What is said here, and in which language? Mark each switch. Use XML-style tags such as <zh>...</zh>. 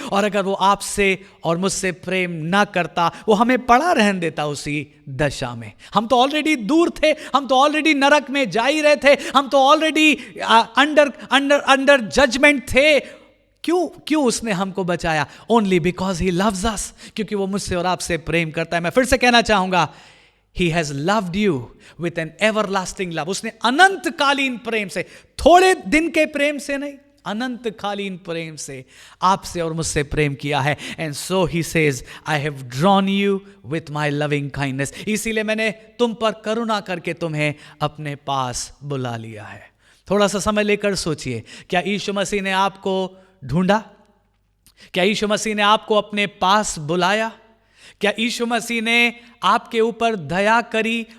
<hi>और अगर वो आपसे और मुझसे प्रेम ना करता, वो हमें पड़ा रहने देता उसी दशा में। हम तो ऑलरेडी दूर थे, हम तो ऑलरेडी नरक में जा ही रहे थे, हम तो ऑलरेडी</hi> <en>under judgement</en> <hi>थे। क्यों उसने हमको बचाया?</hi> <en>only because he loves us,</en> <hi>क्योंकि वो मुझसे और आपसे प्रेम करता है। मैं फिर से कहना चाहूंगा,</hi> <en>He has loved you with an everlasting love।</en> <hi>उसने अनंतकालीन प्रेम से, थोड़े दिन के प्रेम से नहीं, अनंतकालीन प्रेम से आपसे और मुझसे प्रेम किया है।</hi> <en>And so he says, I have drawn you with my loving kindness।</en> <hi>इसीलिए मैंने तुम पर करुणा करके तुम्हें अपने पास बुला लिया है। थोड़ा सा समय लेकर सोचिए, क्या यीशु मसीह ने आपको ढूंढा? क्या यीशु मसीह ने आपको अपने पास बुलाया? क्या यीशु मसीह ने आपके ऊपर दया करी?</hi>